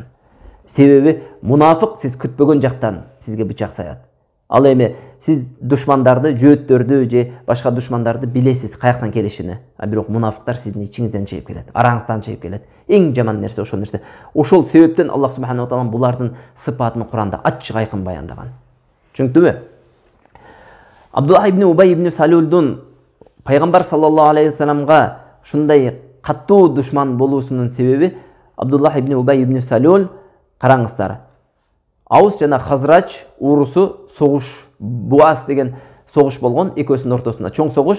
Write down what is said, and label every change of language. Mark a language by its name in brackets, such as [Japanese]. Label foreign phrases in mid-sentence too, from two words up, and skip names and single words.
[Kyrgyz] Себеби мунафык сиз күтпөгөн жактан сизге бычак саят. Ал эми сиз душмандарды, жөөттөрдү же башка душмандарды билесиз каяктан келишини. Бирок мунафыктар сиздин ичиңизден чыгып келет, араңыздан чыгып келет. Эң жаман нерсе ошол нерсе. Ошол себептен Аллах [Arabic] سبحانه وتعالى [Kyrgyz] булардын сыпатын Кур'анда ачык айкын баяндаган. Түшүнүктүбү? Абдуллах ибн Убай ибн Салулдун пайгамбар [Arabic] صلى الله عليه وسلم [Kyrgyz] ушундай каттуу душман болуусунун себеби Абдуллах ибн Убай ибн Салул, караңыздар, Аус жана Хазрач урусу согуш, Буас деген согуш болгон, экөөсүнүн ортосунда чоң согуш.